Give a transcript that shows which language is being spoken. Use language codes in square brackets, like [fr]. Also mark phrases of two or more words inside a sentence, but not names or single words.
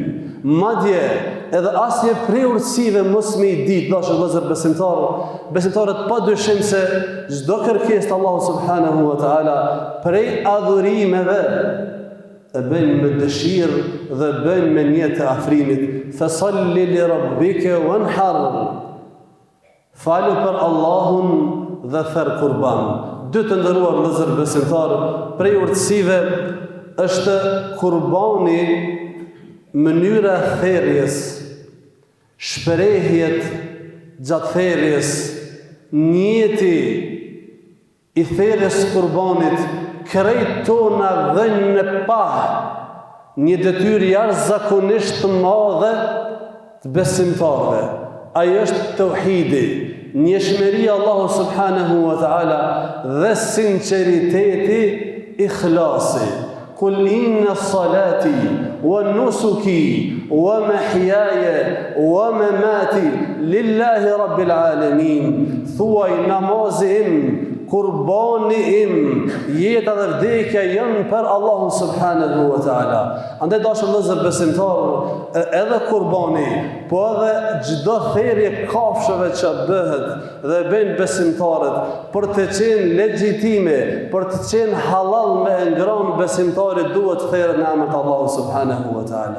[sq] Madje edhe asnjë prej urtësive mos me i ditë, dashur vëllezër besimtarët pa dyshim se çdo kërkesë të Allahu [ar] سبحانه وتعالى [sq] prej adhurimeve e bëjnë me dëshirë dhe bëjnë me një të afrimit. [ar] فصل لربك وانحر. [sq] Falu për Allahun dhe therr kurban. Dy të nderuar vëllezër besimtar, prej urtësive është kurbani, mënyra e therrjes, shprehjet gjatë therrjes, njeti i therrjes kurbanit, krejt tona dhënë në pah, një detyrë jashtëzakonisht të madhe të besimtarëve. Ai është tauhidi, njëshmëria Allahu [ar] سبحانه وتعالى [sq] dhe sinceriteti, ikhlasi. [ar] قل إن صلاتي ونسكي ومحياي ومماتي لله رب العالمين. [sq] Thuaj namazi im, kurbani im, jeta dhe vdekja janë për Allahun [ar] سبحانه وتعالى. [sq] Andaj dashur vëllezër besimtar, edhe kurbani, po edhe çdo therrje kafshëve që bëhet dhe bëjnë besimtarët për të qenë legjitime, për të qenë halal me ngrënë besimtarit, duhet therrën në emër të Allahut [ar] سبحانه وتعالى.